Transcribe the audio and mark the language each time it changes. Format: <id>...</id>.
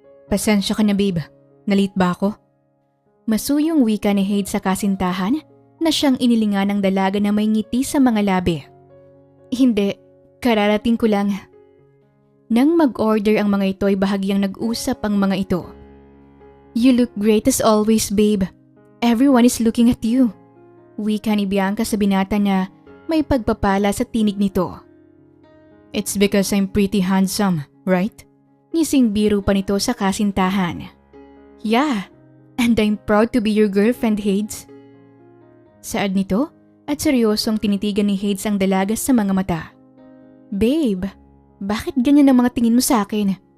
<tl>"Pasensya ka na babe, nalit ba ako?" Masuyong wika ni Hades sa kasintahan na siyang inilingan ng dalaga na may ngiti sa mga labi. "Hindi, kararating ko lang." Nang mag-order ang mga ito ay bahagyang nag-usap ang mga ito.</tl> <en>"You look great as always, babe. Everyone is looking at you."</en> <tl>Wika ni Bianca sa binata na may pagpapala sa tinig nito.</tl> <en>"It's because I'm pretty handsome, right?"</en> <tl>Ngising biro pa nito sa kasintahan.</tl> <en>"Yeah, and I'm proud to be your girlfriend, Hades."</en> <tl>Saad nito at seryosong tinitigan ni Hades ang dalaga sa mga mata. "Babe, bakit ganyan ang mga tingin mo sa akin?</tl>